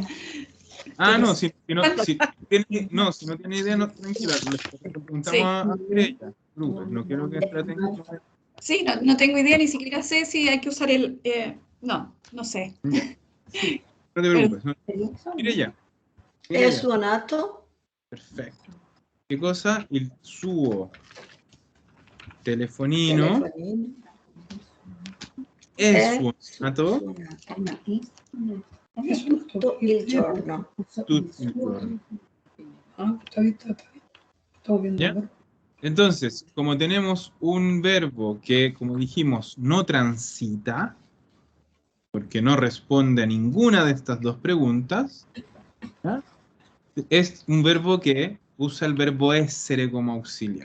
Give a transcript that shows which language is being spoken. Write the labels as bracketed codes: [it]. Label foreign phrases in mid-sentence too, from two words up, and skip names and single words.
[es] No, si no tiene idea, no, tranquila, le preguntamos Sí. a ella. No quiero que traten como de... Sí, no tengo idea, ni siquiera sé si hay que usar el... no sé. No te preocupes. Mire ya. [it] È suonato. [es] Perfecto. ¿Qué cosa? [it] Il suo telefonino è suonato Tutto il giorno. tutto il giorno. [es] Está bien. Estamos viendo. ¿Ya? Entonces, como tenemos un verbo que, como dijimos, no transita, porque no responde a ninguna de estas dos preguntas, ¿ya? Es un verbo que usa el verbo essere como auxiliar.